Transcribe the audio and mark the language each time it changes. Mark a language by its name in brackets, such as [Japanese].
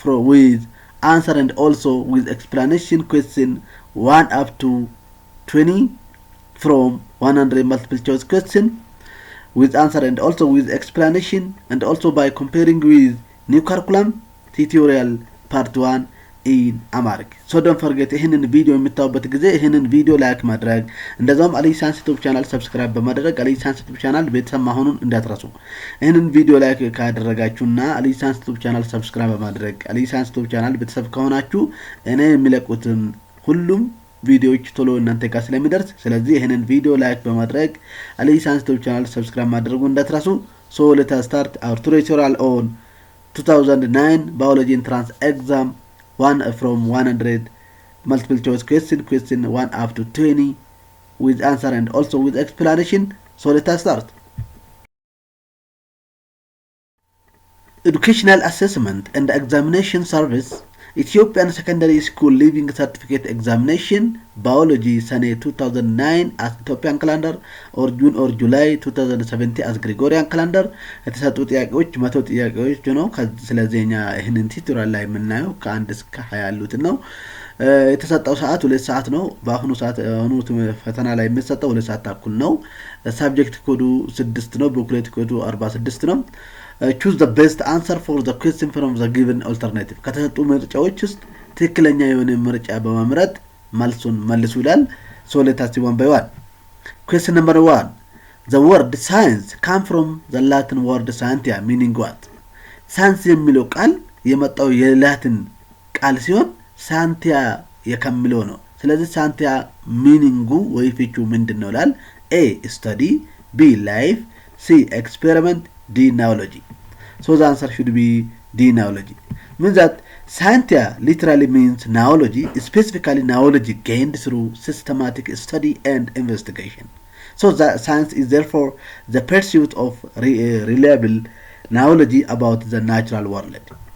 [English] with answer and also with explanation question 1 up to 20 from 100 multiple choice question with answer and also with explanation and also by comparing with new curriculum tutorial part 1 in Amharic. So don't forget [Amharic] ይህንን ቪዲዮ የምታዩበት ጊዜ ይህንን ቪዲዮ ላይክ ማድረግ እንደዛውም አልይ ሳይንስ ዩቲዩብ ቻናል ሰብስክራይብ በማድረግ አልይ ሳይንስ ዩቲዩብ ቻናል ቤተሰብ መሆኑን እንዳትረሱ። ይህንን ቪዲዮ ላይክ ካደረጋችሁና አልይ ሳይንስ ዩቲዩብ ቻናል ሰብስክራይብ በማድረግ አልይ ሳይንስ ዩቲዩብ ቻናል ቤተሰብ ከሆናችሁ እኔ የሚለቁትን ሁሉም ቪዲዮዎች ቶሎ እናንተ ጋር ስለሚደርስ ስለዚህ ይህንን ቪዲዮ ላይክ በማድረግ አልይ ሳይንስ ዩቲዩብ ቻናል ሰብስክራይብ ማድረጉ እንዳትረሱ። [English] So let us start our tutorial on 2009 biology entrance exam 1 from 100 multiple choice question 1 up to 20 with answer and also with explanation. So let us start. Educational assessment and examination service Ethiopian Secondary School Leaving Certificate Examination Biology Sane 2009 as Ethiopian calendar or June or July 2017 as Gregorian calendar [Amharic] የተሰጡ ጥያቄዎች 100 ጥያቄዎች ነው። ስለዚህኛ ይሄንን ቱቶሪያል ላይ የምናየው ከ1 እስከ 20 ያሉት ነው። የተሰጠው ሰዓት 2 ሰዓት ነው። በአሁኑ ሰዓት ፈተና ላይ የሚሰጠው 2 ሰዓት ተኩል ነው። ሰብጀክት ኮዱ 6 ነው። ቡክሌት ኮዱ 46 ነው። [English] choose the best answer for the question from the given alternative [Amharic] ከተሰጡ ምርጫዎች ውስጥ ትክክለኛ የሆነ ምርጫ በመምረጥ መልሱን መልሱ ይላል። [English] So let us see one by one. Question number 1. The word science come from the Latin word scientia meaning what? [Amharic] Science የሚለው ቃል የመጣው የላቲን ቃል ሲሆን ሳይንቲያ የከሚለው ነው። ስለዚህ ሳይንቲያ ሚኒንጉ ወይ ፍቹ ምንድነው ይላል። [English] A study, B life, C experiment, D knowledge. So the answer should be D knowledge. Means that scientia literally means knowledge, specifically knowledge gained through systematic study and investigation. So the science is therefore the pursuit of reliable knowledge about the natural world.